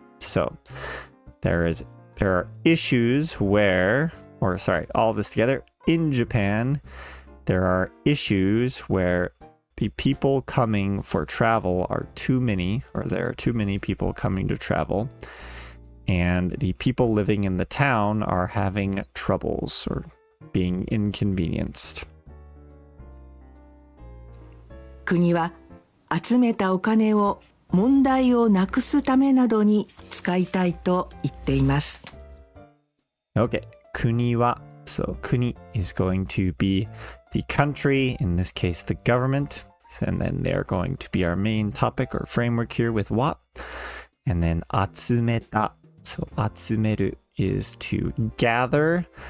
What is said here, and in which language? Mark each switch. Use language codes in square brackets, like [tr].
[en] So there are issues where, or sorry, all of this together, in Japan, there are issues where the people coming for travel are too many, or there are too many people coming to travel, and the people living in the town are having troubles or being inconvenienced. [ja] 国は集めたお金を問題をなくすためなどに使いたいと言っています。 [en] Okay, 国は, so 国 is going to be the country, in this case the government, and then they're going to be our main topic or framework here with wa. And then 集めた, so 集める is to gather.